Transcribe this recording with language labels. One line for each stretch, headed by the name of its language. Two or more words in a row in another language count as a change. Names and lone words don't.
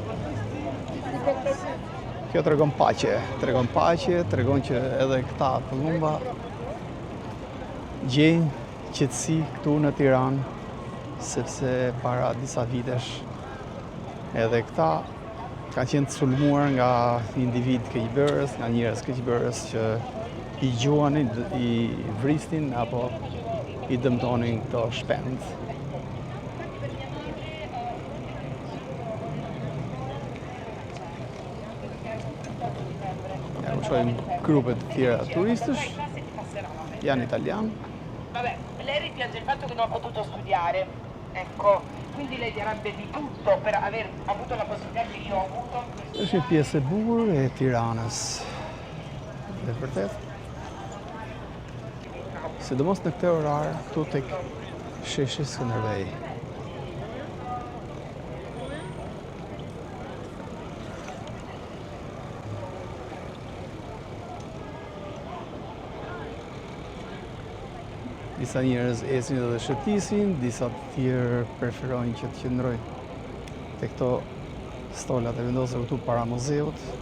Albanian: Kjo tregon paqe, tregon që edhe këta pëllumba gjejnë qetësi këtu në Tiranë, sepse para disa vitesh edhe këta kanë qenë të sulmuar nga individ keqbërës, nga njerëz keqbërës që i gjuanin, i vrisnin apo i dëmtonin këto shpend. Ja ku shohim grupet të tjera turistësh, janë italian.
Italian: Vabbè, lei rimpiange il fatto che non ha potuto studiare, ecco, quindi lei darebbe di tutto per aver avuto la possibilità che io ho avuto.
Albanian: Është një pjesë e bukur e Tiranës. Dhe vërtet, sidomos në këtë orar këtu tek sheshi Skënderbeu. Disa njerëz esin dhe shëtisin, disa të tjerë preferojnë që të qëndrojnë te këto stolat e vendosur këtu para muzeut.